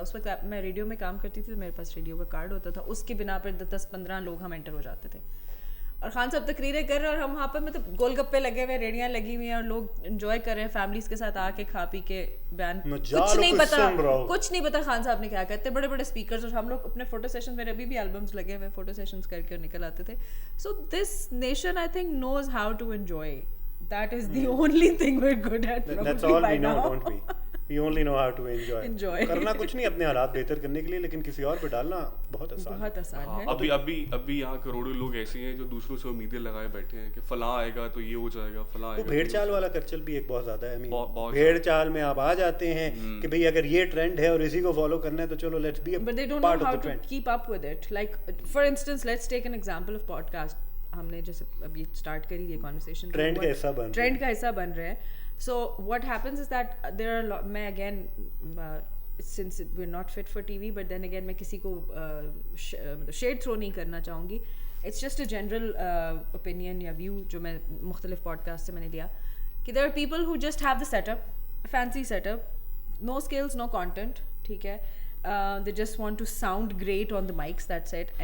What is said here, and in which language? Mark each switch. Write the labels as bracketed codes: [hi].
[ur] اس وقت میں ریڈیو میں کام کرتی تھی, تو میرے پاس ریڈیو کا کارڈ ہوتا تھا, اس کی بنا پر 10-15 لوگ ہم انٹر ہو جاتے تھے, اور خان صاحب تقریریں کر رہے ہیں اور ہم وہاں پہ مطلب گول گپے لگے ہوئے, ریڑیاں لگی ہوئی ہیں, اور لوگ انجوائے کر رہے ہیں فیملیز کے ساتھ آ کے کھا پی کے بیان. کچھ نہیں پتا خان صاحب نے کیا کہتے, بڑے بڑے اسپیکرز, اور ہم لوگ اپنے فوٹو سیشن, میرے ابھی بھی البمس لگے ہوئے, فوٹو سیشنز کر کے نکل آتے تھے. [en] So this nation I think knows how to enjoy. That is the only thing we're good at. That's all we know, don't we? We only know how to enjoy. [ur] کرنا کچھ نہیں اپنے حالات بہتر کرنے کے لیے, لیکن کسی اور پہ ڈالنا بہت آسان ہے. ابھی یہاں کروڑوں لوگ ایسے ہیں جو دوسروں سے امیدیں لگائے بیٹھے ہیں کہ فلاں آئے گا تو یہ ہو جائے گا, فلاں آئے گا. بھیڑ چال والا کلچر بھی ایک بہت زیادہ ہے. بھیڑ چال میں آپ آ جاتے ہیں کہ بھئی اگر یہ ٹرینڈ ہے اور اسی کو فالو کرنا ہے تو چلو [en] Let's be a part of the trend. Keep up with it. Like for instance, let's take an example of podcast. [ur] ہم نے جیسے اب یہ اسٹارٹ کری یہ کانورسیشن, ٹرینڈ کا حصہ بن رہے ہیں. [en] so what happens is that there are, میں again since we are not fit for TV, but then again [ur] میں کسی کو شیڈ تھرو نہیں کرنا چاہوں گی. [en] it's just a general opinion یا view [ur] جو میں مختلف پوڈ کاسٹ سے میں نے لیا, [en] کہ there are people who just have the setup, fancy setup, no skills, no content, ٹھیک ہے, they just want to sound great on the mics, that's it.